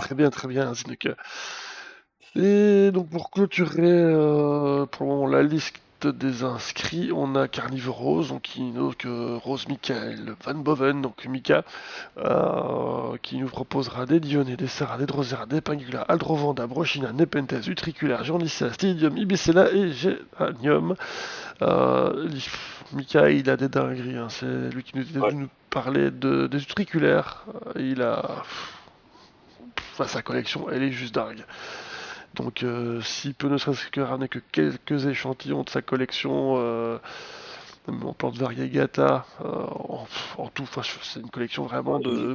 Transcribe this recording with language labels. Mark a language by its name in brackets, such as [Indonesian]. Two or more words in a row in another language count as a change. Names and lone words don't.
[French] Très bien, Zineke. Et donc pour clôturer pour le moment la liste des inscrits, on a Carnivore Rose, donc qui donc Rose Michael Van Boven, donc Mika, qui nous proposera des Dionnées, des Serra, des Drosera, des Pingula, Aldrovanda, Brochina, Nepenthes, Utriculaire, Journissa, Stydium, Ibicella et Geranium. Mika, il a des dingueries, hein. C'est lui qui nous était Ouais. venu nous parler des utriculaires. Il a... Enfin, sa collection, elle est juste dingue. Donc s'il peut ne serait-ce que ramener que quelques échantillons de sa collection en plantes variegata, en tout, c'est une collection vraiment de